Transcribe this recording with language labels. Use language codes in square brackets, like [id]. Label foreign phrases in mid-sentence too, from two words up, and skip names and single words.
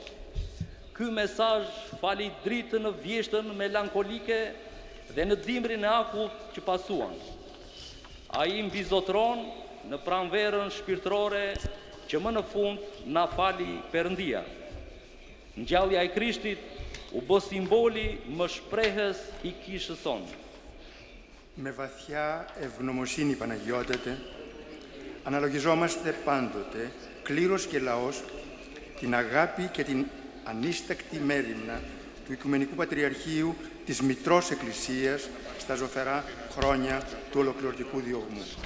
[sq] Ky mesazh fali dritën në vjeshtën melankolike dhe në dimrin e akullt që pasuan. Ai mbizotron në pranverën shpirtërore që më në fund na fali Perëndia. Ngjallja e Krishtit u bë simboli më shprehës i kishës sonë. [el] Με βαθιά ευγνωμοσύνη, Παναγιώτατε, αναλογιζόμαστε πάντοτε, κλήρος και λαός, την αγάπη και την ανίστακτη μέριμνα του Οικουμενικού Πατριαρχείου της Μητρός Εκκλησίας στα ζωφερά χρόνια του ολοκληρωτικού διωγμού.